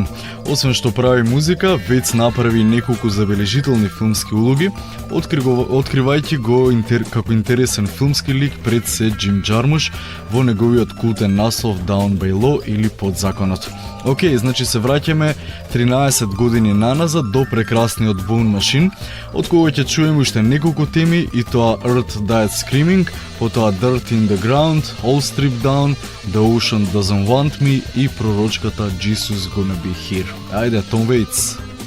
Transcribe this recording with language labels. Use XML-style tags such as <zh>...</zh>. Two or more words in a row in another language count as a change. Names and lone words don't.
<mk>Освен што прави музика, Waits направи неколку забележителни филмски улоги, откривајќи го како интересен филмски лик пред се Джим Джармуш во неговиот култен наслов Down by Law или Под законот. Океј, значи се враќаме 13 години наназад до прекрасниот Bone Machine, од кога ќе чуеме уште неколку теми, и тоа Earth Died Screaming, потоа Dirt in the Ground, All Stripped Down, The Ocean Doesn't Want Me и пророчката Jesus Gonna Be Here. Ајде, Tom Waits.</mk>